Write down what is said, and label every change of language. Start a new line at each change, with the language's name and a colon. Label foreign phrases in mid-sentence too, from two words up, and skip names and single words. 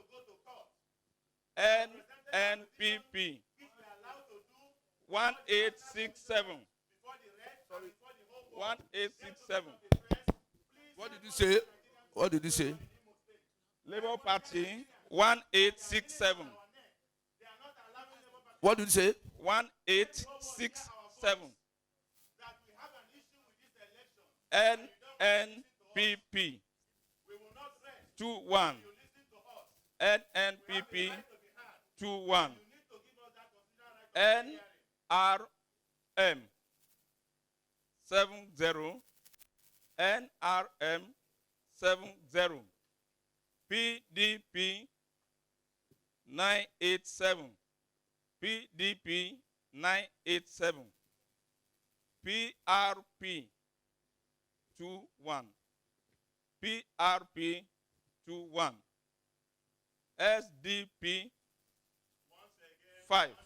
English: NNPP 1867. 1867. What did you say? What did you say? Labour Party 1867. What did you say? 1867. NNPP 21. NNPP 21. NRM 70. NRM 70. PDP 987. PDP 987. PRP 21. PRP 21. SDP 5.